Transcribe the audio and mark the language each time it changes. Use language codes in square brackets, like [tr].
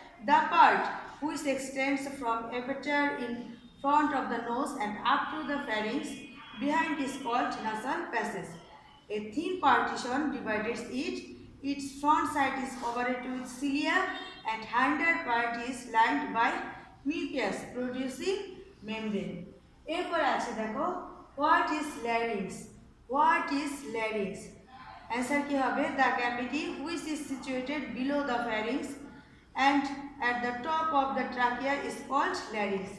[en] The part which extends from aperture in front of the nose and up to the pharynx behind is called nasal passage. A thin partition divides it. Its front side is covered with cilia and hinder part is lined by mucus producing membrane. [bn] এরপর আছে দেখো [en] what is larynx? What is larynx? Answer [bn] কি হবে? [en] The cavity which is situated below the pharynx and at the top of the trachea is called larynx.